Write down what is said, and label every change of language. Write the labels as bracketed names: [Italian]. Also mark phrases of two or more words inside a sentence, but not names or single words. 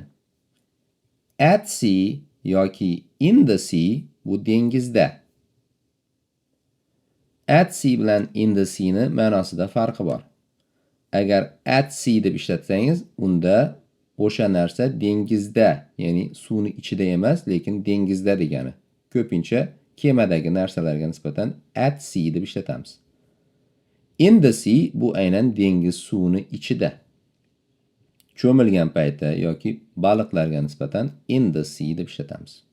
[English] At sea [Uzbek] yoki [English] in the sea [Uzbek] bu dengizda. [English] At sea [Uzbek] bilan [English] in the sea [Uzbek] ni ma'nosida farqi bor. Agar [English] at sea [Uzbek] deb ishlatsangiz, unda o'sha narsa dengizda, ya'ni suvni ichida emas, lekin dengizda degani. Ko'pincha kemadagi narsalarga nisbatan [English] at sea [Uzbek] deb ishlatamiz. [English] In the sea [Uzbek] bu aynan dengiz suvni ichida. Cho'milgan payti yoki baliqlarga nisbatan [English] in the sea [Uzbek] deb ishlatamiz.